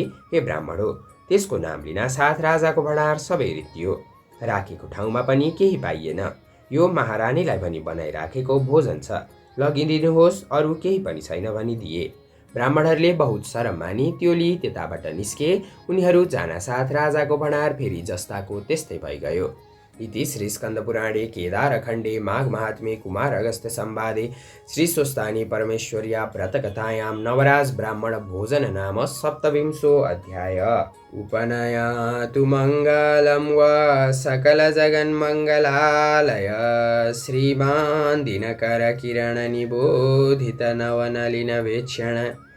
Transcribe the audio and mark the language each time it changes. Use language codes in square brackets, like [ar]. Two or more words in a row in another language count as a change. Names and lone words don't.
[ne] हे ब्राह्मण हो, त्यसको नाम लिन साथ राजाको भण्डार सबै रित्तियो, राखेको ठाउँमा पनि केही पाइएन। यो महारानीलाई भनी बनाइराखेको भोजन छ, लगिदिनुहोस्, अरू केही पनि छैन भनी दिए। ब्राह्मणहरूले बहुत शरम मानी त्यो लिई त्यताबाट निस्के। उनीहरू जानासाथ राजाको भण्डार फेरि जस्ताको त्यस्तै भइगयो। [sa] इति श्री स्कन्दपुराणे केदारखण्डे माघ महात्म्ये कुमार अगस्त्य संवादे श्री स्वस्थानी परमेश्वर्या व्रतकथायां नवराज ब्राह्मण भोजन नाम सप्तविंशो अध्याय। उपनयातु मङ्गलं वा सकल जगन्मङ्गलालय श्रीमान् दिनकर किरण निबोधित नवनलिन वीक्षण